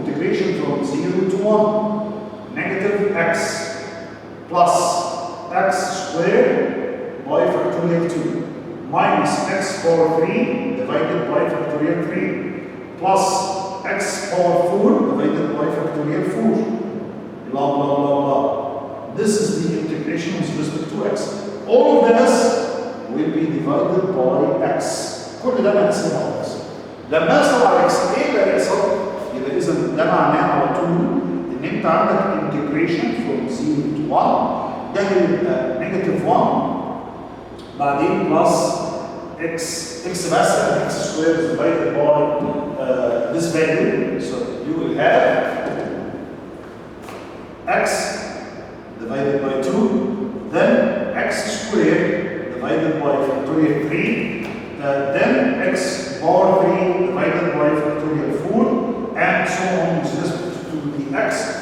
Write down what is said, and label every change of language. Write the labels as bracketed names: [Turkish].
[English] Integration from 0 to 1. Negative x plus x squared by factorial 2 minus x power 3 divided by factorial 3 plus x power 4 divided by factorial 4. Blah, blah, blah, blah. This is the integration with respect to x. All of this will be divided by x. [Arabic] كل ده بنقسمه على x. لما اقسم على x ايه اللي هيحصل؟ يبقى اذا ده معناه على طول ان انت عندك [English] integration from 0 to 1 [Arabic] ده هيبقى [English] negative 1 [Arabic] بعدين [English] plus x [Arabic] بس [English] and x squared divided by this value. So you will have x divided by 2, then x squared divided by factorial 3, then x power 3 divided by factorial 4, and so on with respect to the x.